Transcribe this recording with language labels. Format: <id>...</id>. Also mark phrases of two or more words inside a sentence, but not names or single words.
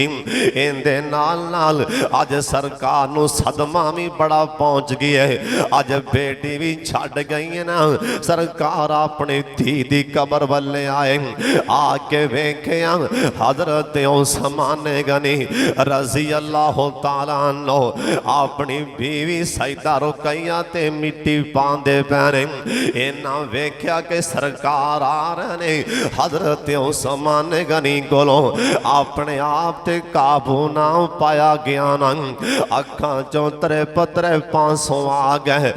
<pa>اندے نال نال اج سرکار نوں صدمہ بھی بڑا پہنچ گیا ہے. اج بیٹی بھی چھڑ گئی ہے نا، سرکار اپنی دھی دی قبر والے آئے، آکے ویکھیا حضرت عثمان غنی</pa> <ar>رضي الله تعالى عنه</ar> <pa>اپنی بیوی سیدہ رقیہ تے مٹی پاندے پینے. انہاں ویکھیا کہ سرکار آ رہے نے، حضرت عثمان غنی کولوں اپنے آپ تے قابو نا پایا گیا نا، اکھاں چوں ترے پترے 500 آ گئے.</pa>